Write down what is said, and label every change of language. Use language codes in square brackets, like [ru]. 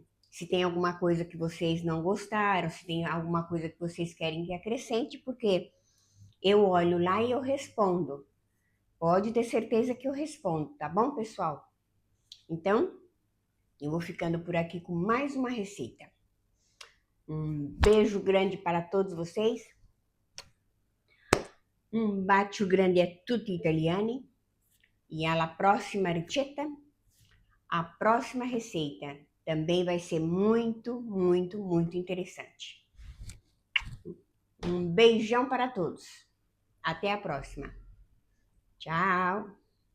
[pt] Se tem alguma coisa que vocês não gostaram, se tem alguma coisa que vocês querem que acrescente, porque eu olho lá e eu respondo. Pode ter certeza que eu respondo, tá bom, pessoal? Então, eu vou ficando por aqui com mais uma receita. Um beijo grande para todos vocês. [it] Un bacio grande a tutti italiani e alla prossima ricetta. [pt] A próxima receita também vai ser muito, muito, muito interessante. Um beijão para todos. Até a próxima. Tchau.